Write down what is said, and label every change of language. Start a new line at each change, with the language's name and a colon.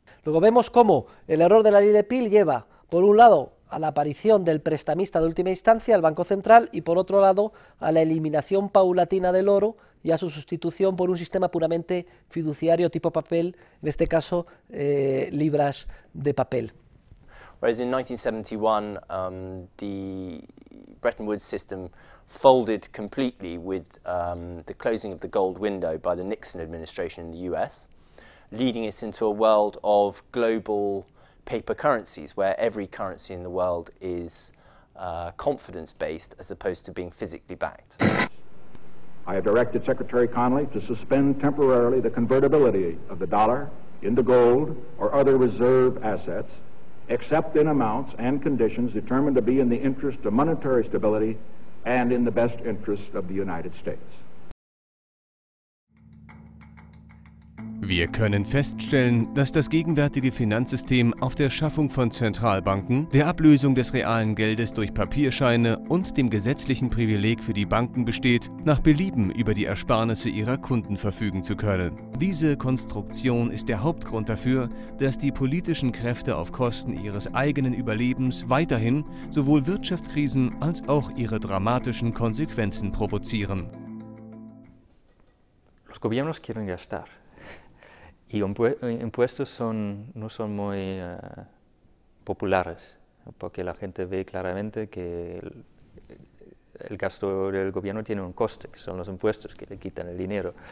Spanish: Luego vemos cómo el error de la ley de Peel lleva, por un lado, a la aparición del prestamista de última instancia, el Banco Central, y por otro lado, a la eliminación paulatina del oro y a su sustitución por un sistema puramente fiduciario tipo papel, en este caso, libras de papel.
English: Whereas in 1971, the Bretton Woods system folded completely with the closing of the gold window by the Nixon administration in the US, leading us into a world of global paper currencies, where every currency in the world is confidence-based as opposed to being physically backed. I have directed Secretary Connally to suspend temporarily the convertibility of the dollar into gold or other reserve assets, except in amounts and conditions determined to be in the interest of monetary stability and in the best interest of the United States.
German: Wir können feststellen, dass das gegenwärtige Finanzsystem auf der Schaffung von Zentralbanken, der Ablösung des realen Geldes durch Papierscheine und dem gesetzlichen Privileg für die Banken besteht, nach Belieben über die Ersparnisse ihrer Kunden verfügen zu können. Diese Konstruktion ist der Hauptgrund dafür, dass die politischen Kräfte auf Kosten ihres eigenen Überlebens weiterhin sowohl Wirtschaftskrisen als auch ihre dramatischen Konsequenzen provozieren.
Spanish: Los gobiernos quieren gastar. Y impuestos no son muy populares, porque la gente ve claramente que el gasto del gobierno tiene un coste, que son los impuestos que le quitan el dinero.